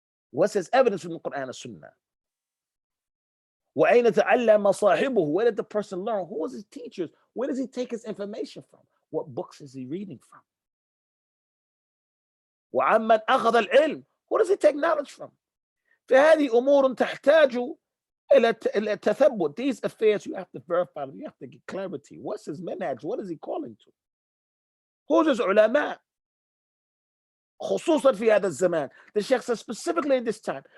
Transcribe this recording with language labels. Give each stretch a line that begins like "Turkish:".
English: What's his evidence from the Qur'an and Sunnah?
Arabic: وَأَيْنَ تَعَلَّمَ صَاحِبُهُ?
English: Where did the person learn? Who is his teachers? Where does he take his information from? What books is he reading from?
Arabic: وَعَمَّنْ أَخَذَ الْعِلْمِ?
English: Who does he take knowledge from?
Arabic: فهذه أمور تحتاج إلى التثبت.
English: These affairs you have to verify them. You have to get clarity. What's his manhaj? What is he calling to? Who's his ulama?
Arabic: خصوصا في هذا الزمان.
English: The Sheikh says specifically in this time.